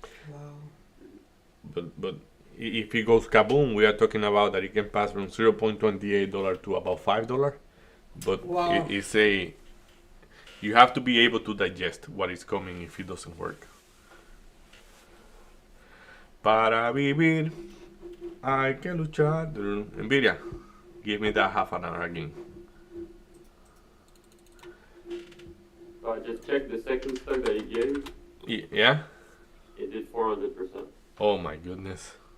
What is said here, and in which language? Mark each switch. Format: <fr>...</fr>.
<en>Wow. but if it goes kaboom, we are talking about that it can pass from $0.28 to about $5. But Wow. it's a you have to be able to digest what is coming if it doesn't work.</en> <es>Para vivir hay que luchar.</es> <en>Nvidia, give me that half an hour again. So I just checked the second stock that he gave. Yeah? It did 400%. Oh my goodness.</en>